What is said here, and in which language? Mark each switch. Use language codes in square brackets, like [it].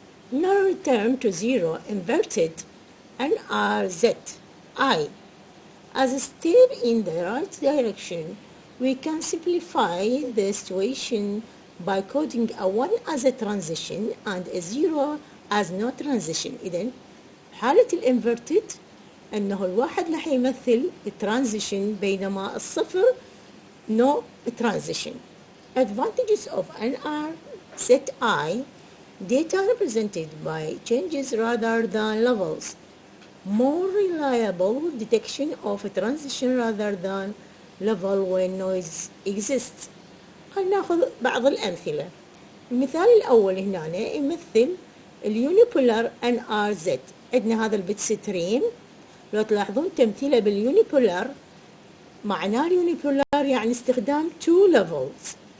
[en] Now return to 0 inverted NRZ I. As a step in the right direction, we can simplify the situation by coding a 1 as a transition and a 0 as no transition. [ar] إذن حالة الانverted أنه الواحد راح يمثل transition بينما الصفر no transition. [en] Advantages of NRZI: data represented by changes rather than levels, more reliable detection of a transition rather than level when noise exists. [ar] خلينا ناخذ بعض الأمثلة. المثال الأول هنا يمثل اليونيبولار NRZ. عندنا هذا البت ستريم، لو تلاحظون تمثيله باليونيبولار، معناه اليونيبولار يعني استخدام two levels.